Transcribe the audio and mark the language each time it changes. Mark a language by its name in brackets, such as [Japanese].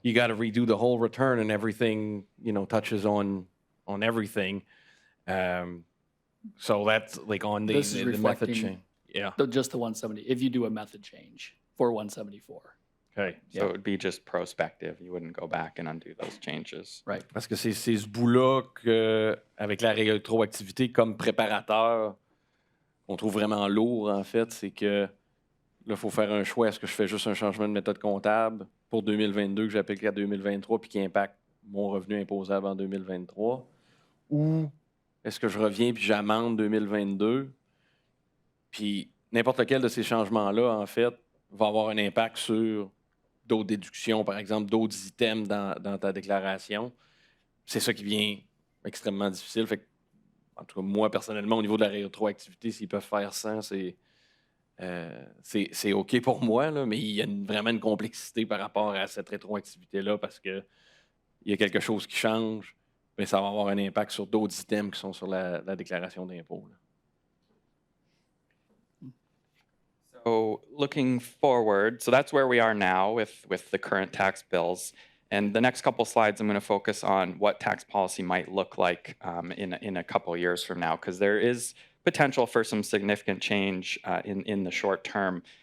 [English] you got to redo the whole return, and everything, you know, touches on everything. So that's like on the, This is the method reflecting change. Yeah. just the 170, if you do a method change for 174. Okay. So it would be just prospective. You wouldn't go back and undo those changes. Right. [French] Parce que c'est ce bout-là que, avec la rétroactivité comme préparateur, qu'on trouve vraiment lourd, en fait, c'est que là, il faut faire un choix. Est-ce que je fais juste un changement de méthode comptable pour 2022 que j'applique à 2023 puis qui impacte mon revenu imposable en 2023? Ou est-ce que je reviens puis j'amende 2022? Puis n'importe lequel de ces changements-là, en fait, va avoir un impact sur d'autres déductions, par exemple, d'autres items dans ta déclaration. C'est ça qui vient extrêmement difficile. Fait que, en tout cas, moi, personnellement, au niveau de la rétroactivité, s'ils peuvent faire 100, c'est OK pour moi, là, mais il y a vraiment une complexité par rapport à cette rétroactivité-là parce qu'il y a quelque chose qui change, mais ça va avoir un impact sur d'autres items qui sont sur la déclaration d'impôt. [English] So looking forward, so that's where we are now with the current tax bills. And the next couple slides, I'm going to focus on what tax policy might look like in a couple years from now, because there is potential for some significant change in the short term.